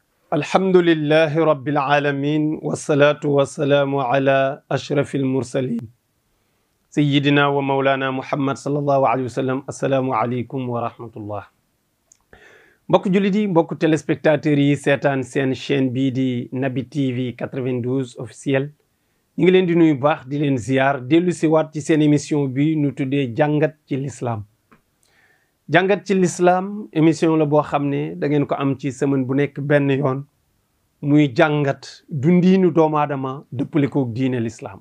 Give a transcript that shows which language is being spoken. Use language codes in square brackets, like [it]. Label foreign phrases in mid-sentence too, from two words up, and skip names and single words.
[ar] الحمد لله رب العالمين والصلاة والسلام على أشرف المرسلين سيدنا ومولانا محمد صلى الله عليه وسلم. السلام عليكم ورحمة الله. [wo] mbokk jullit yi, mbokk téléspectateurs yi seetaan seen chaîne bii di Naby TV 92 officiel, ñu ngi leen di nuyu baax di leen ziyaar dellu si waat ci seen émission bi nu tuddee jàngat ci l'islam. jàngat ci l'islam émission la boo xam ne da ngeen ko am ci semaine bu nekk benn yoon, muy jàngat dundiinu doomu aadama dëppale ko diine l'islam.